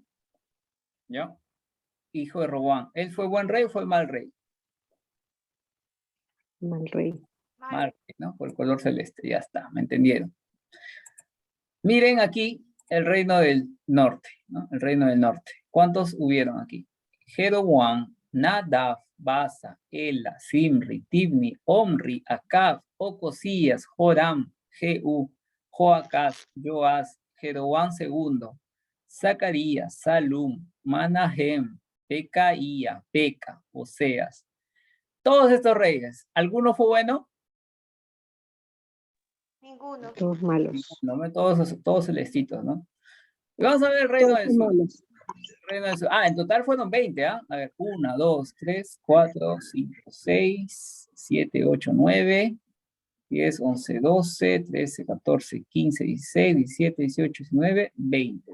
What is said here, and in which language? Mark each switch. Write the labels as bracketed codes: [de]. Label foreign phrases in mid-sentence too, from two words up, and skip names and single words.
[es] ¿Ya? Hijo de Roboam. ¿Él fue buen rey o fue mal rey? Mal rey. Mal rey, ¿no? Por el color celeste. Ya está, ¿me entendieron? Miren aquí el reino del norte, ¿no? El reino del norte. ¿Cuántos hubieron aquí? Jeroboam, Nadab, Basa, Ela, Simri, Tibni, Omri, Acab, Ocosías, Joram, Jehú, Joacaz, Joás, Jeroboam II, Zacarías, Salum, Manahem, Pecaía, Peca, Oseas. Todos estos reyes, ¿alguno fue bueno? Ninguno. Todos malos. No, todos celestitos, ¿no? Y vamos a ver el reino del sur. En total fueron 20, ¿ah? A ver, 1, 2, 3, 4, 5, 6, 7, 8, 9, 10, 11, 12, 13, 14, 15, 16, 17, 18, 19, 20.